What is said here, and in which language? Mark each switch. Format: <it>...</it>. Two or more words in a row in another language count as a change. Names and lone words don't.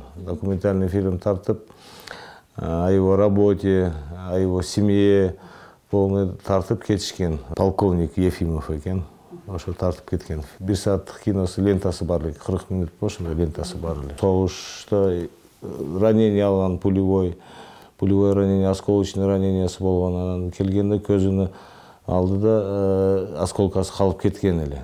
<ru>Документальный фильм тартып, о его работе, о его семье полный тартып кетишкен.</ru> <ky>Полковник Ефимов экен. Ошо тартып кеткен. 1 сааттык киносы, лентасы бар эле, 40 минут ошондой лентасы бар эле. Согушта ранение алган, пулевой ранение, осколочный ранениясы болгон. Анан келгенде көзүнө алды да осколкасы калып кеткен эле.</ky>